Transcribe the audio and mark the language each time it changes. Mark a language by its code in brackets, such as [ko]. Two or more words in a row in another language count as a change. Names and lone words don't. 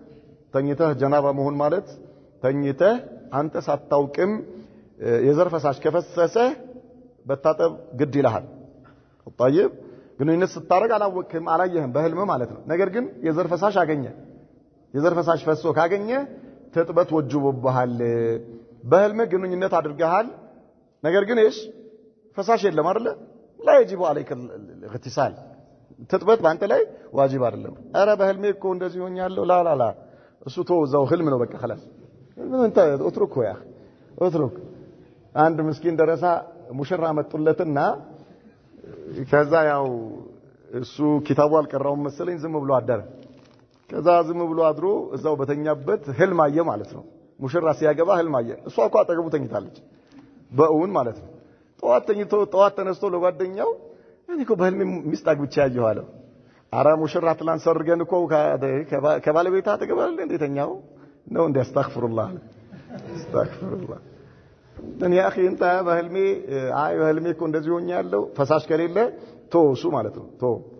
[am] ተኝተህ አንተ ሳታውቅም የዘር ፈሳሽ ከፈሰሰ በታጠብ ግድ ይልሃል طيب ግንኙነት ስታረግ አላወቅህም አላየህም በህልም ማለት ነው ነገር ግን የዘር ፈሳሽ አገኘ የዘር ፈሳሽ ፈሶ ካገኘ ተጥበት ወጅቦብሃል በህልም ግንኙነት አድርገሃል ነገር ግን እሺ ፈሳሽ የለም አይደለ [ar] لا يجب عليك الاغتسال [am] ተጥበት ባንተ ላይ ዋጅብ አይደለም አረ በህልሜ እኮ እንደዚህ ሆኛለሁ ላ እሱ ተወዛው ህልም ነው በቃ [ar] خلاص انت اتركه يا اترك [am] አንድ ምስኪን ደረሳ ሙሽራ መጡለትና ከዛ ያው እሱ ኪታቡ አልቀራውም መሰለኝ ዝም ብሎ አደረ ከዛ ዝም ብሎ አድሮ እዛው በተኛበት ህልም አየ ማለት ነው ሙሽራ ሲያገባ ህልም አየ እሷ እኮ አጠገቡ ተኝታለች በእውን ማለት ነው ጠዋት ተነስቶ ለጓደኛው እኔ እኮ በህልሜ ሚስት አግብቼ ያየሁ አለው። ኧረ ሙሽራ ትላንት ሰርገን እኮ ከባለቤታ ተገባለ እንዴተኛው ነው እንደ አስተግፍሩላህ እኔ [ar] أخي انت [am] በህልሜ በህልሜ እኮ እንደዚህ ሆኛለሁ ፈሳሽ ከሌለ ተወሱ ማለት ነው ቶ